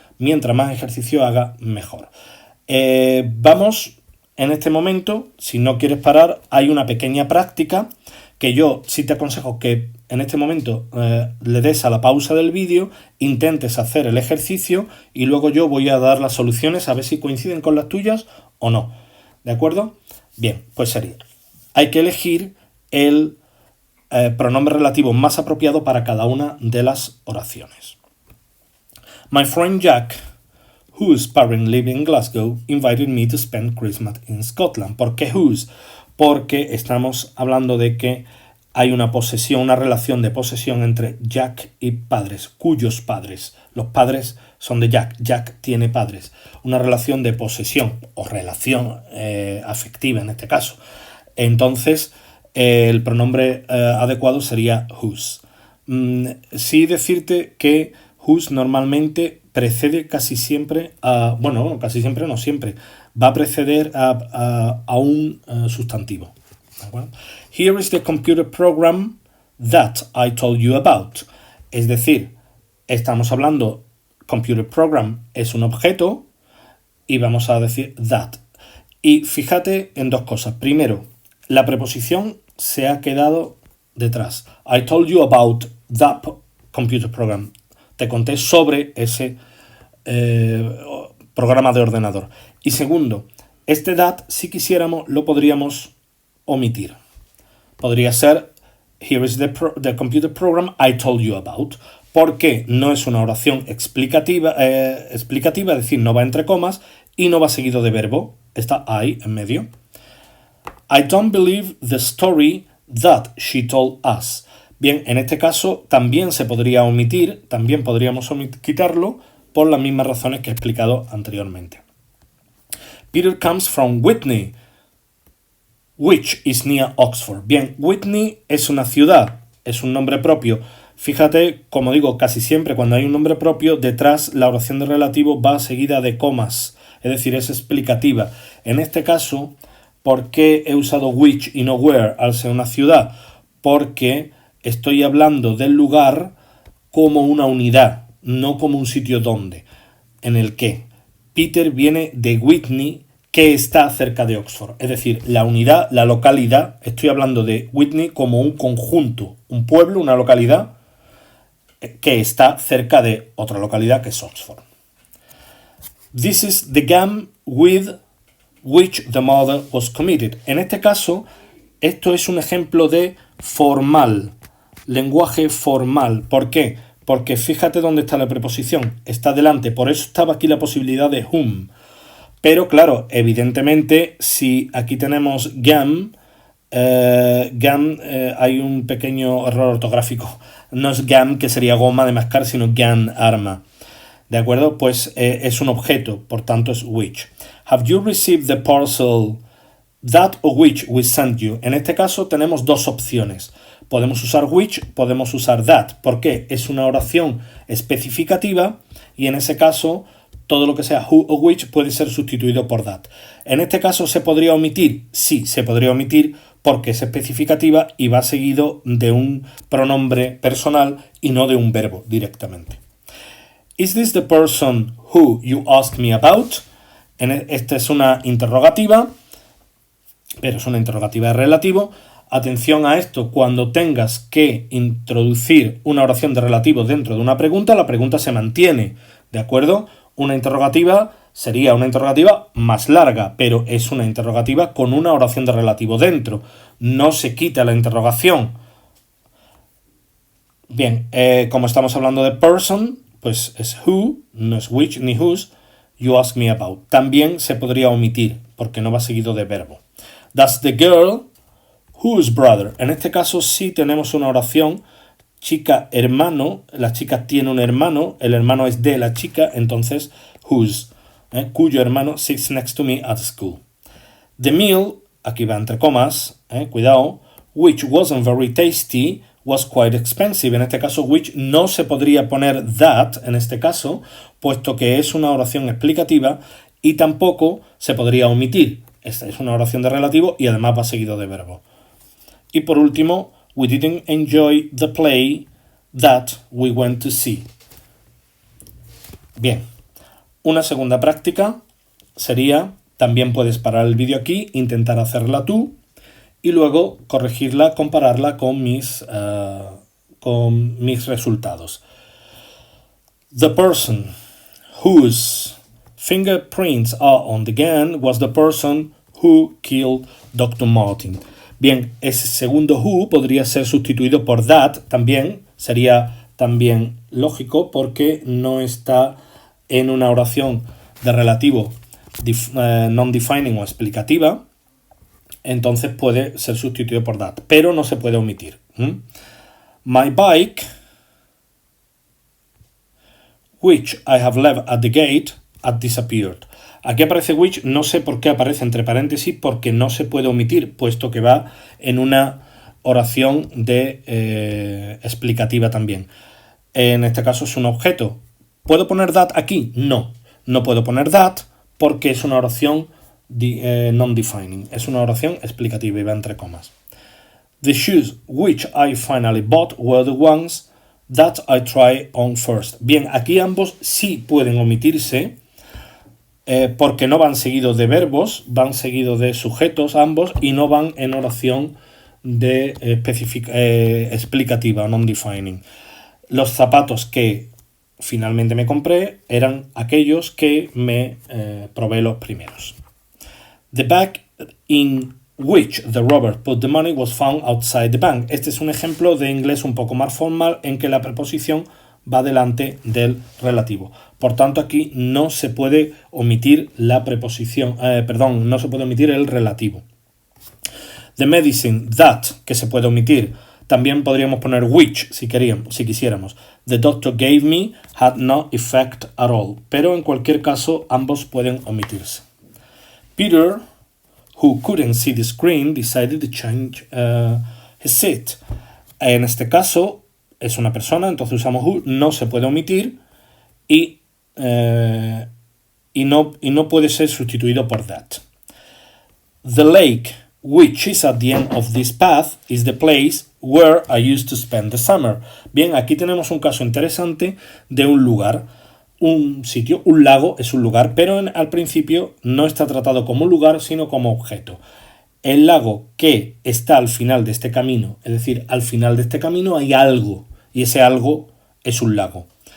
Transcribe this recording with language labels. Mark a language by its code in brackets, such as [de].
[es] Mientras más ejercicio haga, mejor. Vamos, en este momento, si no quieres parar, hay una pequeña práctica que yo sí te aconsejo que en este momento le des a la pausa del vídeo, intentes hacer el ejercicio y luego yo voy a dar las soluciones a ver si coinciden con las tuyas o no. ¿De acuerdo? Bien, pues sería. Hay que elegir el pronombre relativo más apropiado para cada una de las oraciones. [en] My friend Jack, whose parents live in Glasgow, invited me to spend Christmas in Scotland. [es] ¿Por qué whose? Porque estamos hablando de que hay una posesión, una relación de posesión entre Jack y padres, cuyos padres. Los padres son de Jack. Jack tiene padres. Una relación de posesión o relación afectiva en este caso. Entonces, el pronombre adecuado sería whose. Sí decirte que whose normalmente precede casi siempre casi siempre no siempre, va a preceder a un sustantivo. ¿De acuerdo? [en] Here is the computer program that I told you about. [es] Es decir, estamos hablando, computer program es un objeto y vamos a decir that. Y fíjate en dos cosas. Primero, la preposición se ha quedado detrás. [en] I told you about that computer program. [es] Te conté sobre ese programa de ordenador. Y segundo, este that, si quisiéramos, lo podríamos omitir. Podría ser [en] here is the computer program I told you about, [es] porque no es una oración explicativa, es decir, no va entre comas y no va seguido de verbo. Está I en medio. [en] I don't believe the story that she told us. [es] Bien, en este caso también se podría omitir, también podríamos quitarlo por las mismas razones que he explicado anteriormente. [en] Peter comes from Whitney, which is near Oxford. [es] Bien, Whitney es una ciudad, es un nombre propio. Fíjate, como digo, casi siempre cuando hay un nombre propio, detrás la oración de relativo va seguida de comas, es decir, es explicativa. En este caso, ¿por qué he usado which y no where al ser una ciudad? Porque estoy hablando del lugar como una unidad, no como un sitio donde, en el que. Peter viene de Whitney, que está cerca de Oxford. Es decir, la unidad, la localidad, estoy hablando de Whitney como un conjunto, un pueblo, una localidad que está cerca de otra localidad que es Oxford. [en] This is the game with which the mother was committed. [es] En este caso, esto es un ejemplo de formal, lenguaje formal. ¿Por qué? Porque fíjate dónde está la preposición, está delante, por eso estaba aquí la posibilidad de whom. Pero claro, evidentemente, si aquí tenemos gam, hay un pequeño error ortográfico. No es gam, que sería goma de mascar, sino gun, arma. ¿De acuerdo? Pues es un objeto, por tanto es which. [en] Have you received the parcel that or which we sent you? [es] En este caso tenemos dos opciones. Podemos usar which, podemos usar that. ¿Por qué? Es una oración especificativa y en ese caso todo lo que sea who o which puede ser sustituido por that. En este caso, ¿se podría omitir? Sí, se podría omitir porque es especificativa y va seguido de un pronombre personal y no de un verbo directamente. [en] Is this the person who you asked me about? [es] Esta es una interrogativa, pero es una interrogativa de relativo. Atención a esto, cuando tengas que introducir una oración de relativo dentro de una pregunta, la pregunta se mantiene, ¿de acuerdo? Una interrogativa sería una interrogativa más larga, pero es una interrogativa con una oración de relativo dentro. No se quita la interrogación. Bien, como estamos hablando de person, pues es who, no es which ni whose, [en] you ask me about. [es] También se podría omitir, porque no va seguido de verbo. [en] That's the girl whose brother. [es] En este caso sí tenemos una oración chica-hermano. La chica tiene un hermano, el hermano es de la chica, entonces whose, cuyo hermano [en] sits next to me at school. The meal, [es] aquí va entre comas, cuidado, [en] which wasn't very tasty, was quite expensive. [es] En este caso, which no se podría poner that, en este caso, puesto que es una oración explicativa y tampoco se podría omitir. Esta es una oración de relativo y además va seguido de verbo. Y por último, [en] we didn't enjoy the play that we went to see. [es] Bien, una segunda práctica sería, también puedes parar el vídeo aquí, intentar hacerla tú y luego corregirla, compararla con mis resultados. [en] The person whose fingerprints are on the gun was the person who killed Dr. Martin. [es] Bien, ese segundo who podría ser sustituido por that también, sería también lógico porque no está en una oración de relativo non-defining o explicativa, entonces puede ser sustituido por that, pero no se puede omitir. [en] My bike, which I have left at the gate, had disappeared. [es] Aquí aparece which, no sé por qué aparece entre paréntesis, porque no se puede omitir, puesto que va en una oración de explicativa también. En este caso es un objeto. ¿Puedo poner that aquí? No, no puedo poner that porque es una oración non-defining. Es una oración explicativa y va entre comas. [en] The shoes which I finally bought were the ones that I tried on first. [es] Bien, aquí ambos sí pueden omitirse, porque no van seguidos de verbos, van seguidos de sujetos ambos y no van en oración de explicativa o non-defining. Los zapatos que finalmente me compré eran aquellos que me probé los primeros. [en] The bag in which the robber put the money was found outside the bank. [es] Este es un ejemplo de inglés un poco más formal en que la preposición va delante del relativo. Por tanto, aquí no se puede omitir la preposición, no se puede omitir el relativo. [en] The medicine that, [es] que se puede omitir, también podríamos poner which si quisiéramos. [en] The doctor gave me had no effect at all. [es] Pero en cualquier caso, ambos pueden omitirse. [en] Peter, who couldn't see the screen, decided to change his seat. [es] En este caso, es una persona, entonces usamos who, no se puede omitir y no puede ser sustituido por that. [en] The lake, which is at the end of this path, is the place where I used to spend the summer. [es] Bien, aquí tenemos un caso interesante de un lugar, un sitio, un lago es un lugar, pero al principio no está tratado como un lugar, sino como objeto. El lago que está al final de este camino, es decir, al final de este camino hay algo, y ese algo es un lago.